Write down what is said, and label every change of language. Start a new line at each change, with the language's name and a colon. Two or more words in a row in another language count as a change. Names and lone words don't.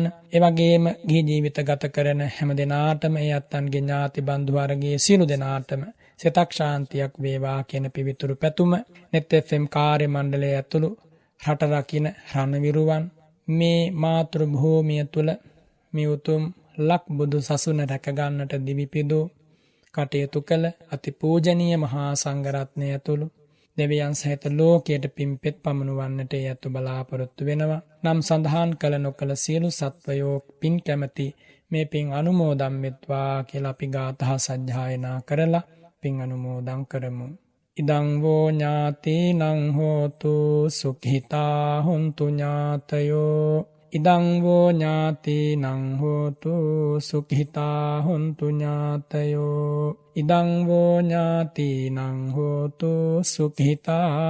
Sinhala: ඒ වගේම ගිහි ජීවිත ගත කරන හැම දෙනාටම ඒ අත්තන්ගේ ඥාති බන්දු වර්ගයේ සියලු දෙනාටම සිතක් ශාන්තියක් වේවා කියන පිවිතුරු පැතුම net fm කාර්ය මණ්ඩලය ඇතුළු රට රකින්න රණවිරුවන් මේ මාතෘ භූමිය තුල මේ උතුම් ලක් බුදු සසුන රැක ගන්නට දිවිපිදු කටයුතු කළ අති පූජනීය මහා සංඝරත්නය ඇතුළු දෙවියන් සහිත ලෝකයට පින්පෙත් පමුණුවන්නට යතු බලාපොරොත්තු වෙනවා. නම් සඳහන් කළ නොකළ සියලු සත්වයෝ පින් කැමැති මේ පින් අනුමෝදන් වෙත්වා කියලා අපි ගාථා සජ්ජායනා කරලා පින් අනුමෝදන් කරමු.
Pali: ඉදං වෝ ඥාතිනං හෝතු සුඛිතා හොන්තු ඥාතයෝ ඉදං වෝ ඥාතිනං හෝතු සුඛිතා හොන්තු ඥාතයෝ ඉදං වෝ ඥාතිනං හෝතු සුඛිතා